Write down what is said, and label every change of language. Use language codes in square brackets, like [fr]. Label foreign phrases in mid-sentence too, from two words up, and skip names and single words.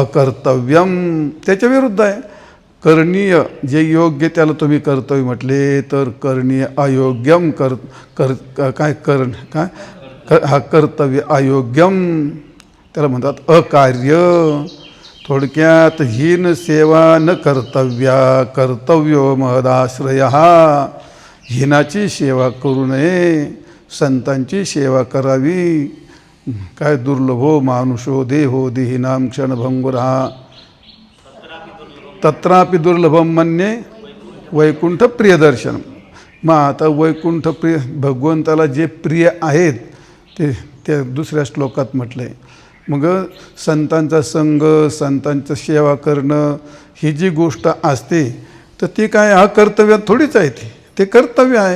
[mr] अकर्तव्यम त्याच्या विरुद्ध आहे. करणीय जे योग्य त्याला तुम्ही कर्तव्य म्हटले, तर करणीय अयोग्यम हा कर्तव्य अयोग्यम त्याला म्हणतात अकार्य. [sa] थोडक्यात हीन सेवा न कर्तव्या कर्तव्यो महदाश्रय. [mr] हीनाची सेवा करू नये, संतांची सेवा करावी. [sa] काय दुर्लभो मानुषो देहो देहिनाम क्षणभंगुरा तत्रापि दुर्लभम मन्ये वैकुंठ प्रियदर्शनम. [mr] मग आता वैकुंठ प्रिय भगवंताला जे प्रिय आहेत ते त्या दुसऱ्या श्लोकात म्हटलं आहे. मग संतांचा संग, संतांचं सेवा करणं ही जी गोष्ट असते, तर ती काय हा कर्तव्यात थोडीच आहे, ते कर्तव्य आहे.